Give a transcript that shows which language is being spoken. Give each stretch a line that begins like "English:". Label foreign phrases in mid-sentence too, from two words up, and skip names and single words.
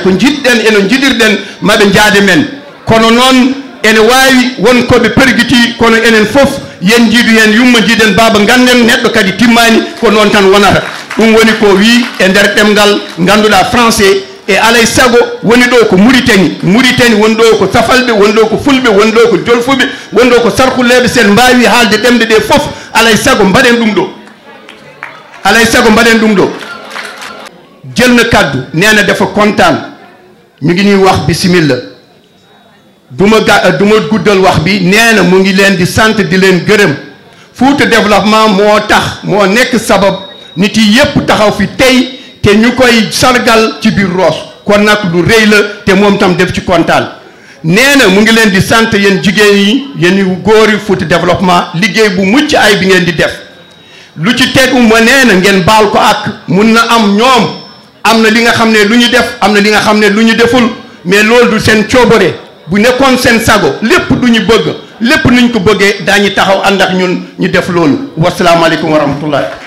Fula: ko jiɗɗen eno jiɗirɗen maɓe jaade men kono noon ene wawi won koɓe pergiti kono enen fof yen jiidu hen yumma jiiɗen baba ganden neɗɗo kadi timmani ko noon tan wonata ɗum woni ko wi e nder ɗemgal ganduɗa français e alay sago woni ɗo ko Mauritanie woni ɗo ko safalɓe woni ɗo ko fulɓe woni ɗo ko jolfuɓe woni ɗo ko sarkuleɓe sen mbawi haalde ɗemɗe ɗe fof alay sago mbaɗen ɗum ɗo jelna kaddu
Wolof: nena dafa kontaan mi ngi ñuy wax bisimilla duma guddal wax bi neena mu ngi leen di sant di leen gërëm Fouta développement moo tax moo nekk sabab nit yi yépp taxaw fi tey te ñu koy sargal ci biir Rosso kon nag lu rëy la te moom tam def ci kontaan neena mu ngi leen di sant yéen jigéen yi yéen góor yi Fouta développement liggéey bu mucc ay bi ngeen di def lu ci tegu ma neena ngeen baal ko ak mun na am ñoom am na li nga xam ne lu ñu def am na li nga xam ne lu ñu deful mais loolu du seen coobare bu nekkoon seen sago lépp du ñu bëgg lépp nuñ ko bëggee daañu taxaw ànd ak ñun ñu def loolu
Arabic: wasalaamaaleykum wa rahmatullah